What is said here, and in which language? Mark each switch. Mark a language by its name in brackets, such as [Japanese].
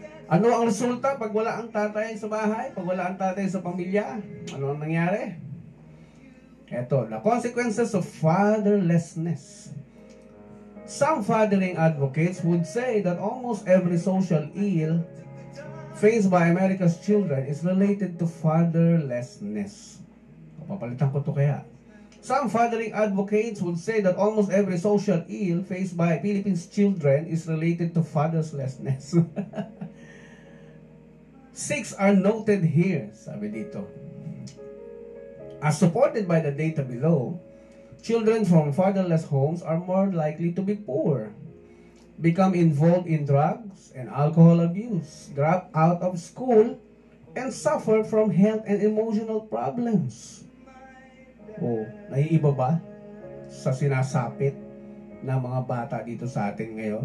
[Filipino] Ano ang resulta pag wala ang tatay sa bahay? Pag wala ang tatay sa pamilya? Ano ang nangyari? [English] Ito, the consequences of fatherlessness. Some fathering advocates would say that almost every social ill faced by America's children is related to fatherlessness. [Filipino] Papalitan ko to kaya. [English] Some fathering advocates would say that almost every social ill faced by Philippines children is related to fatherlessness. 6 are noted here, [Filipino] sabi dito. [English] As supported by the data below, children from fatherless homes are more likely to be poor, become involved in drugs and alcohol abuse, drop out of school, and suffer from health and emotional problems. [Filipino] Oh, naiiba ba sa sinasapit na mga bata dito sa atin ngayon?